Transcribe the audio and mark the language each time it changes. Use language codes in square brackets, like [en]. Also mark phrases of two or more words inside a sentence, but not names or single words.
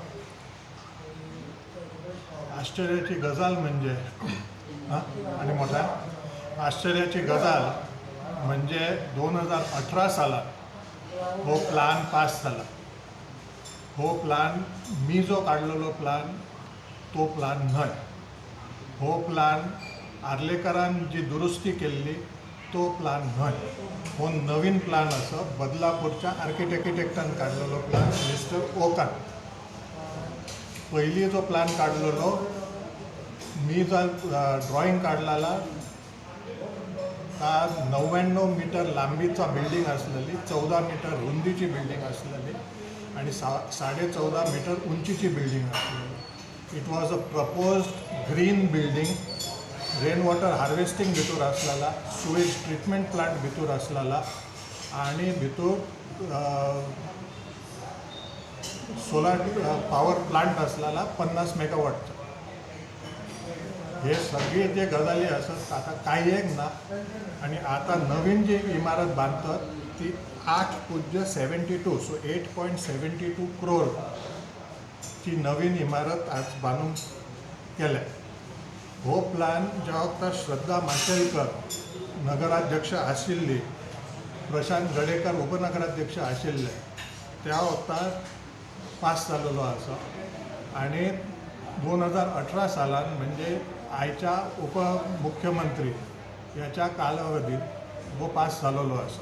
[kok] आश्चर्याची गजाल म्हणजे आणि मोठा आश्चर्याची गजाल म्हणजे 2018 सालात हो प्लान पास झाला. हो प्लान मी जो काढलेलो प्लान तो प्लान न्हय. हो प्लान आर्लेकरान जी दुरुस्ती केल्ली तो प्लान न्हय. हो नवीन प्लान असो बदलापूरच्या आर्किटेक्टान काढलेलो प्लान मिस्टर ओकान. [mr] पहिली जो प्लान काढलेलो मी जो ड्रॉइंग काढलेला का 99 मीटर लांबीचा बिल्डिंग असलेली, 14 मीटर रुंदीची बिल्डिंग असलेली आणि 14.5 मीटर उंचीची बिल्डिंग असलेली. [en] It was a proposed green building. rain water harvesting [kok] भितर असलेला, [en] sewage treatment plant [kok] भितर असलेला आणि भितर [en] solar power plant [kok] असलेला 50 मेगावॉटचा. हे सगळे जे गजाली असत आता काही एक ना. [mr] आणि आता नवीन जी इमारत बांधतात ती 8.72 सो 8.72 करोड ची नवीन इमारत आज बांधून केल्या. [kok] हो प्लान ज्या वक्ता श्रद्धा माशेलकर नगराध्यक्ष आशिल्ली, प्रशांत गडेकर उपनगराध्यक्ष आशिल्ले त्या वक्तार पास जाल्लो आसा. आणि 2018 सालान म्हणजे आयच्या उपमुख्यमंत्री याच्या कालावधीत हो पास जाल्लो आसा.